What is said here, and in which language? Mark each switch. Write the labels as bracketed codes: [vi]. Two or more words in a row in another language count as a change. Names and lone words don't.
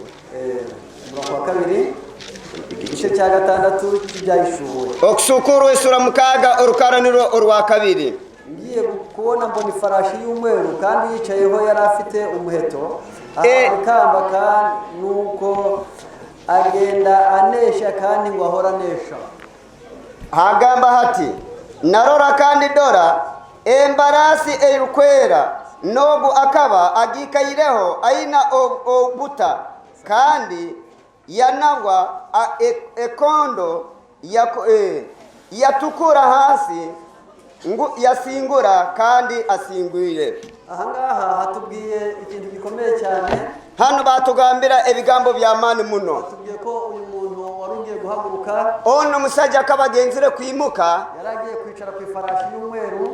[rw] umurongo wa 2 igice cya 6 cy'ibyayishuwe [cgg] okusukuru isura mukaga urukaraniro urwa kabiri [rw] ngiye kubona mbona ifarashi y'umweru kandi yicayeho yari afite umuheto akamba kandi nuko agenda anesha kandi ngo ahora anesha [cgg] hagamba hati narora kandi dora embarasi eyukwera nogu akaba agikayireho aina obuta kandi yanagwa ekondo yatukura hasi yasingura kandi asingwire [rw] ahangaha hatubwiye ikintu gikomeye cyane [cgg] hano batugambira ebigambo bya mani muno [rw] batubwiye ko uyu muntu warungiye guhaguruka [cgg] ono musajja akabagenzire kwimuka [rw] yaragiye kwicara ku ifarashi y'umweru